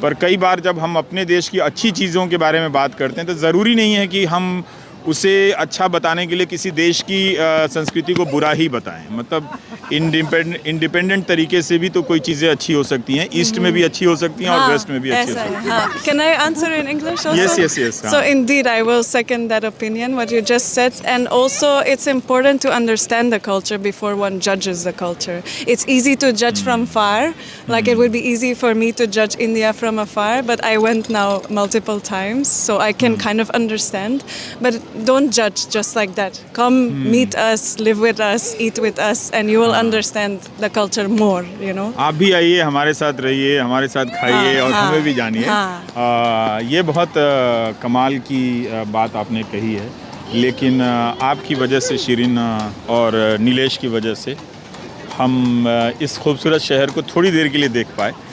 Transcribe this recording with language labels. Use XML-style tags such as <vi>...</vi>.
<hi>पर कई बार जब हम अपने देश की अच्छी चीज़ों के बारे में बात करते हैं तो ज़रूरी नहीं है कि हम उसे अच्छा बताने के लिए किसी देश की संस्कृति को बुरा ही बताएं। मतलब इंडिपेंडेंट तरीके से भी तो कोई चीज़ें अच्छी हो सकती हैं, ईस्ट में भी अच्छी हो सकती हैं और वेस्ट में भी अच्छी हो सकती हैं।</hi> <en>Can I answer in English also? Yes. So indeed, I will second that opinion, what you just said. And also, it's important to understand the culture before one judges the culture. It's easy to judge from far. Like it would be easy for me to judge India from afar, but I went now multiple times, so I can kind of understand. But don't judge just like that. Come meet us, live with us, eat with us, and you will understand the culture more, you know.</en> <hi>आप भी आइए, हमारे साथ रहिए, हमारे साथ खाइए और हमें भी जानिए। ये बहुत कमाल की बात आपने कही है, लेकिन आपकी वजह से शिरीन और नीलेश की वजह से हम इस खूबसूरत शहर को थोड़ी देर के लिए देख पाए।</hi>